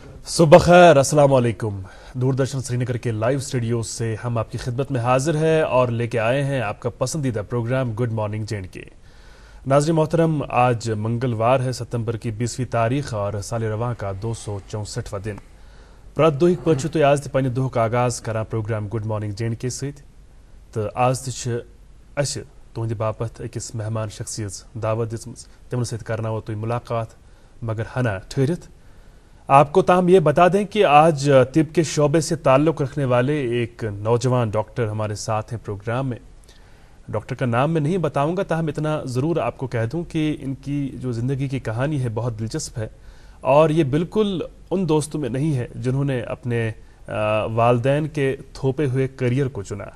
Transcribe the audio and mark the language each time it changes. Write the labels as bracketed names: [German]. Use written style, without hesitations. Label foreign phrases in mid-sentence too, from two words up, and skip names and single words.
[Hindi] सुबह खैर, [Arabic] السلام عليكم. [Hindi] दूरदर्शन श्रीनगर के लाइव स्टूडियो से हम आपकी खिदमत में हाजिर है और लेके आए हैं आपका पसंदीदा प्रोग्राम [English] good morning [Hindi] जे.एंड.के। नाज़रीन मोहतरम, आज मंगलवार है, सितंबर की 20वीं तारीख और साल रवां का 264वां दिन। [Kashmiri] प्रत दुहिक पे तुम आज पे दुहक आगाज करान प्रोग्राम [English] good morning [Kashmiri] जे.एंड.के सत। तो आज तुंद बापत अकिस मेहमान शख्सियत दावत दिम, तिमन सत करनावो तुम मुलाकात, मगर हना ठहरित। [Hindi] आपको ताहम ये बता दें कि आज तिब के शोबे से ताल्लुक़ रखने वाले एक नौजवान डॉक्टर हमारे साथ हैं प्रोग्राम में। डॉक्टर का नाम मैं नहीं बताऊंगा, ताहम इतना ज़रूर आपको कह दूं कि इनकी जो ज़िंदगी की कहानी है बहुत दिलचस्प है और ये बिल्कुल उन दोस्तों में नहीं है जिन्होंने अपने वालदैन के थोपे हुए करियर को चुना।